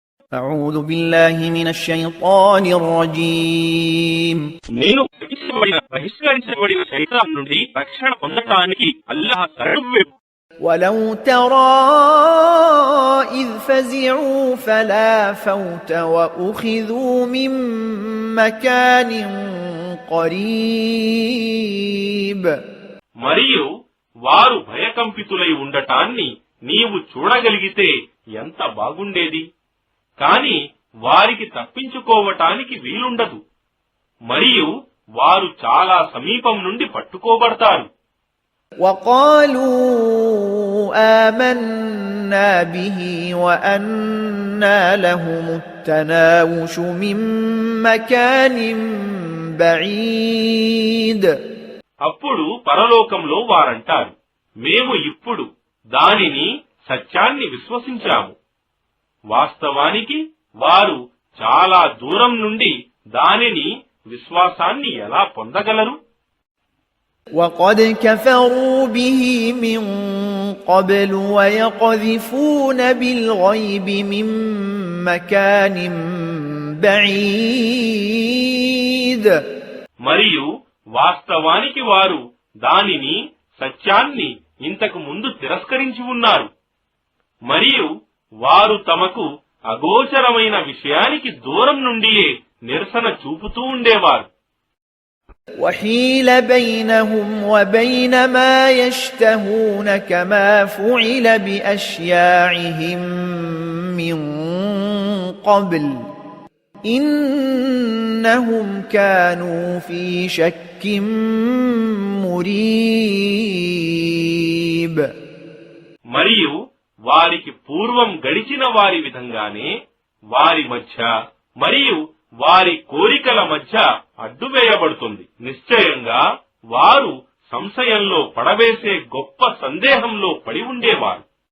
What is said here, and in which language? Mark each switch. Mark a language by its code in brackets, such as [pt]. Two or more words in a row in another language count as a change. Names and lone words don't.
[ar] أعوذ بالله من الشيطان الرجيم [te] నేను బహిష్కరించబడిన శైతాన్ నుండి రక్షణ పొందడానికి అల్లాహ్ శరణు. [ar] ولو ترى إذ فزعوا فلا فوت وأخذوا من مكان قريب [te] మరియు వారు భయకంపితులై ఉండటాన్ని నీవు చూడగలిగితే ఎంత బాగుండేది. కాని వారికి తప్పించుకోవటానికి వీలుండదు. మరియు వారు చాలా సమీపం నుండి పట్టుకోబడతారు. [ar] وقالوا آمنا به وأنى لهم التناوش من مكان بعيد. [te] అప్పుడు పరలోకంలో వారంటారు, మేము ఇప్పుడు దానిని సత్యాన్ని విశ్వసించాము. వాస్తవానికి వారు చాలా దూరం నుండి దానిని విశ్వాసాన్ని ఎలా పొందగలరు? [ar] وقد كفروا به من قبل ويقذفون بالغيب من مكان بعيد. [te] మరియు వాస్తవానికి వారు దానిని సత్యాన్ని ఇంతకు ముందు తిరస్కరించి ఉన్నారు. మరియు వారు తమకు అగోచరమైన విషయానికి దూరం నుండియే నిరసన చూపుతూ ఉండేవారు. [ar] وحيل بينهم وبين ما يشتهون كما فعل بأشياعهم من قبل إنهم كانوا في شك مريب. [te] మరియు వారికి పూర్వం గడిచిన వారి విధంగానే వారి మధ్య మరియు వారి కోరికల మధ్య అడ్డువేయబడుతుంది. నిశ్చయంగా వారు సంశయంలో పడవేసే గొప్ప సందేహంలో పడి ఉండేవారు.